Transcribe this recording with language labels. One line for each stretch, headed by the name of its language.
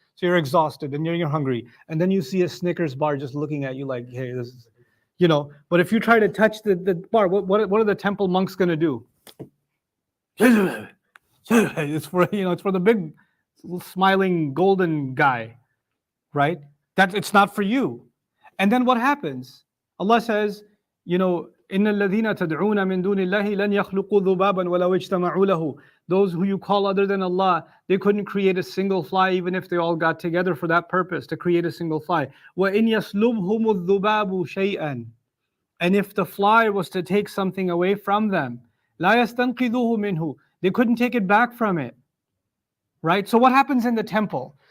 English: So you're exhausted and you're hungry, and then you see a Snickers bar just looking at you like, hey, this is, But if you try to touch the bar, what are the temple monks going to do? It's for the big smiling golden guy, right? That it's not for you. And then what happens? Allah says,
Arabic: إِنَّ الَّذِينَ تَدْعُونَ مِن دُونِ اللَّهِ لَنْ يَخْلُقُوا ذُبَابًا وَلَوْ اجْتَمَعُوا لَهُ.
English: Those who you call other than Allah, they couldn't create a single fly even if they all got together for that purpose, to create a single fly.
Arabic: وَإِنْ يَسْلُبْهُمُ الذُّبَابُ شَيْئًا.
English: And if the fly was to take something away from them,
Arabic: لَا يَسْتَنْقِذُوهُ مِنْهُ.
English: They couldn't take it back from it. Right? So what happens in the temple?